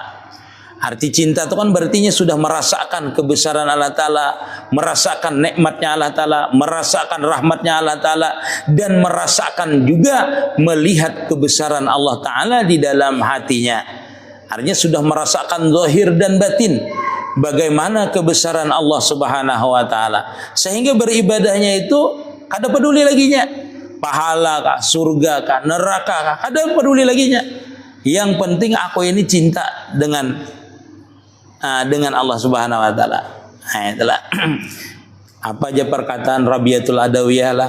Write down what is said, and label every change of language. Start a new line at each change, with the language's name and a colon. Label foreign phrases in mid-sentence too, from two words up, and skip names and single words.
Indonesian: Arti cinta itu kan berartinya sudah merasakan kebesaran Allah Ta'ala, merasakan nikmatnya Allah Ta'ala, merasakan rahmatnya Allah Ta'ala, dan merasakan juga melihat kebesaran Allah Ta'ala di dalam hatinya. Artinya sudah merasakan zahir dan batin bagaimana kebesaran Allah
Arabic: سبحانه وتعالى.
Banjar: Sehingga beribadahnya itu kada peduli laginya. Pahala kah, surga kah, neraka kah, ada peduli laginya.
Indonesian: Yang penting aku ini cinta dengan Allah
Arabic: سبحانه وتعالى.
Indonesian: Nah, itulah. Apa aja perkataan Rabiatul Adawiyah lah.